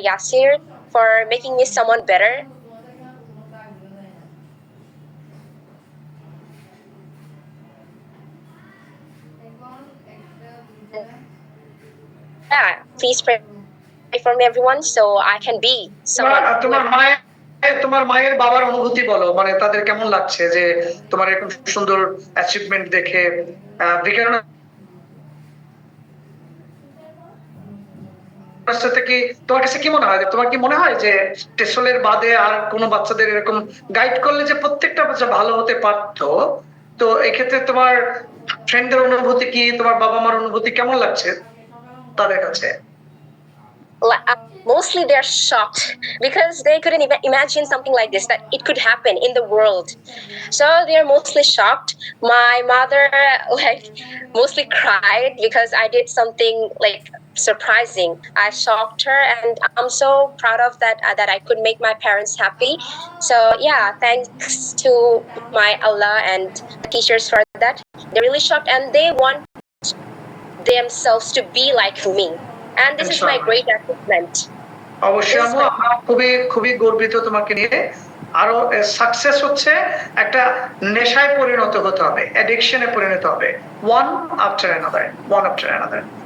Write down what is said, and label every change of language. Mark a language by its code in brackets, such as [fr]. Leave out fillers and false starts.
[en] Yasir for making me someone better. Yeah, please pray for me, everyone, so I can be someone. [bn] তোমার মায়ের বাবার অনুভূতি বলো, মানে তাদের কেমন লাগছে যে তোমার এরকম সুন্দর অ্যাচিভমেন্ট দেখে। বিজ্ঞান সাথে কি তোমার কাছে কি মনে হয়, তোমার কি মনে হয় যে টেসলের বাদে আর কোনো বাচ্চাদের এরকম গাইড করলে যে প্রত্যেকটা বাচ্চা ভালো হতে পারতো? তো এক্ষেত্রে তোমার ফ্রেন্ডদের অনুভূতি কি, তোমার বাবা মার অনুভূতি কেমন লাগছে তাদের কাছে? [en] Mostly they're shocked because they couldn't even imagine something like this, that it could happen in the world. So they're mostly shocked. My mother like mostly cried because I did something like surprising. I shocked her, and I'm so proud of that, that I could make my parents happy. So yeah, thanks to my Allah and teachers for that. They're really shocked, and they want themselves to be like me. And this is my great achievement. [bn] অবশ্যই আমরা খুবই গর্বিত তোমাকে নিয়ে। আরো success হচ্ছে একটা নেশায় পরিণত হতে হবে, অ্যাডিকশনে পরিণত হবে, [en] one after another.